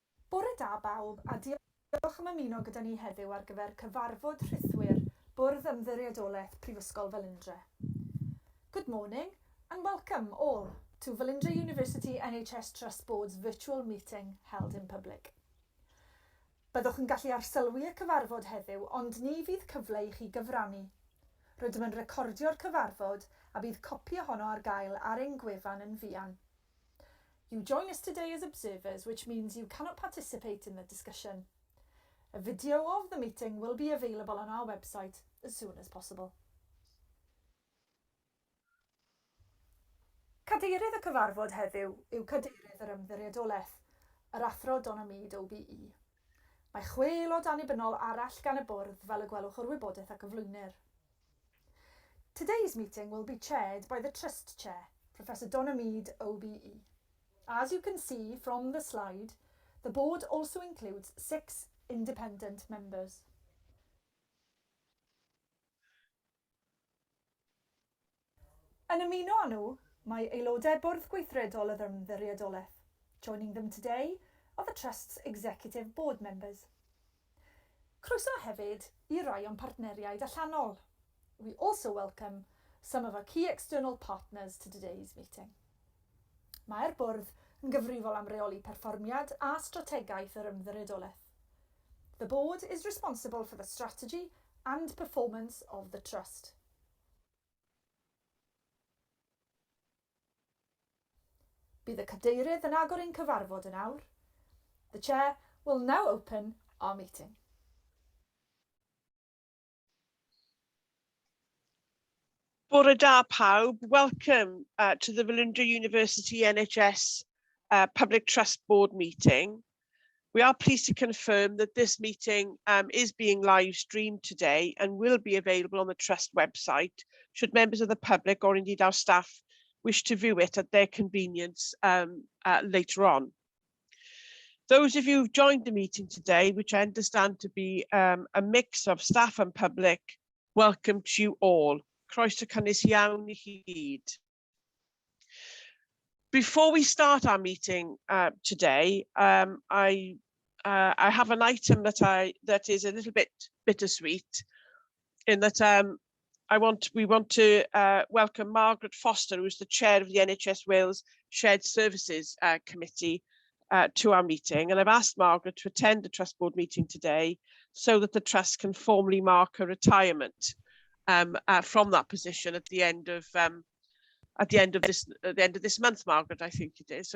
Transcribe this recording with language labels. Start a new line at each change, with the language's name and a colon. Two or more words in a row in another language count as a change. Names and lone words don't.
Welsh: Bore da bawb a diolch am ymuno gyda ni heddiw ar gyfer cyfarfod rhythwyr Bwrdd Ymddiriedolaeth Prifysgol Velindre.
English: Good morning and welcome all to Velindre University NHS Trust Board's virtual meeting held in public.
Welsh: Byddwch yn gallu arsylwi y cyfarfod heddiw, ond ni fydd cyfle i chi gyfrannu. Rydym yn recordio'r cyfarfod a bydd copi ohono ar gael ar ein gwefan yn fuan.
English: You join us today as observers, which means you cannot participate in the discussion. A video of the meeting will be available on our website as soon as possible.
Welsh: Cadeirydd y cyfarfod heddiw yw Cadeirydd yr Ymddiriedolaeth, yr athro Donna Mead OBE. Mae 6 aelod annibynnol arall gan y bwrdd fel y gwelwch o'r wybodaeth ac gyflwynir.
English: Today's meeting will be chaired by the Trust Chair, Professor Donna Mead OBE. As you can see from the slide, the board also includes 6 independent members.
Welsh: Yn ymuno â nhw, mae aelodau bwrdd gweithredol y Ymddiriedolaeth.
English: Joining them today are the Trust's executive board members.
Welsh: Croeso hefyd i rai o'n partneriaid allanol.
English: We also welcome some of our key external partners to today's meeting.
Welsh: Mae'r bwrdd yn gyfrifol am reoli perfformiad a strategaeth yr Ymddiriedolaeth.
English: The board is responsible for the strategy and performance of the Trust.
Welsh: Bydd y cadeirydd yn agor ein cyfarfod yn awr.
English: The Chair will now open our meeting.
Welsh: Bore da pawb,
English: welcome to the Velindre University NHS Public Trust Board meeting. We are pleased to confirm that this meeting is being live streamed today and will be available on the Trust website should members of the public or indeed our staff wish to view it at their convenience later on. Those of you who've joined the meeting today, which I understand to be a mix of staff and public, welcome to you all.
Welsh: Croeso cynnes iawn i chi gyd.
English: Before we start our meeting today, I have an item that is a little bit bittersweet, in that we want to welcome Margaret Foster, who is the chair of the NHS Wales Shared Services Committee, to our meeting, and I've asked Margaret to attend the Trust Board meeting today so that the Trust can formally mark her retirement from that position at the end of this month, Margaret, I think it is.